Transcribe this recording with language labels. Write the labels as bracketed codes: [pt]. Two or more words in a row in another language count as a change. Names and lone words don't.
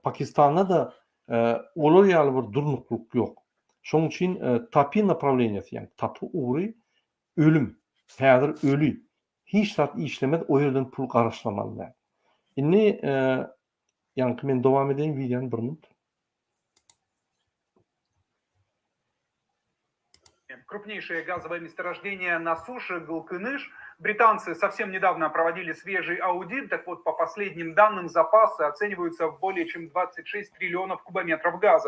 [tk] Pakistanda da olar ýaly bir durnukluk ýok. Şoň üçin TAPI направлениясы, ýa-ni TAPI uğry ölüm, häzir ölü. Hiç zat işlemez, o ýerden pul garaşlamalylar. Indi ýa-ni men dowam edeň videony bir minut. [ru] Крупнейшее газовое месторождение на суше Галкыныш. Британцы совсем недавно проводили свежий аудит. Так вот, по последним данным, запасы оцениваются в более чем 26 триллионов кубометров газа.